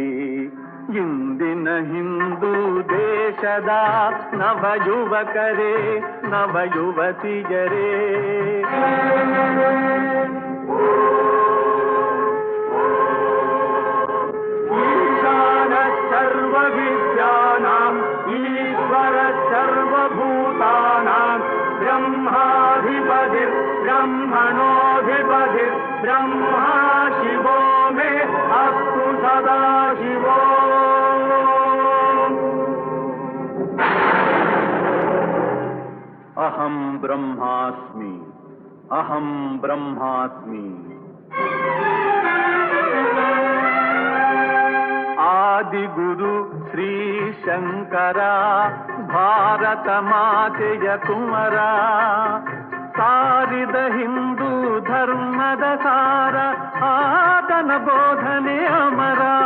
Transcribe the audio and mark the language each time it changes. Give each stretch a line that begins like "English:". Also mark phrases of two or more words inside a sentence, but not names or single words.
Kannada: ಇಂದಿನ ಹಿಂದೂ ದೇಶದ ನವಯುವಕರೇ ನವಯುವತಿಯರೇ,
Sanskrit: ಈಶಾನ ಸರ್ವ ವಿದ್ಯಾನಾಂ ಈಶ್ವರ ಸರ್ವಭೂತಾನಾಂ ಬ್ರಹ್ಮಾಧಿಪತಿರ್ ಬ್ರಹ್ಮಣೋಧಿಪತಿರ್ ಬ್ರಹ್ಮಾ ಶಿವೋ ಮೇ ಅಸ್ತು ಸದಾ ಶಿವೋ. ಅಹಂ ಬ್ರಹ್ಮಾಸ್ಮಿ ಅಹಂ ಬ್ರಹ್ಮಾಸ್ಮಿ.
Kannada: ಆದಿಗುರು ಶ್ರೀ ಶಂಕರ ಭಾರತ ಮಾತೆಯ ಕುಮರ, ಸಾರಿದ ಹಿಂದೂ ಧರ್ಮದ ಸಾರ ಆತನ ಬೋಧನೆ ಅಮರ.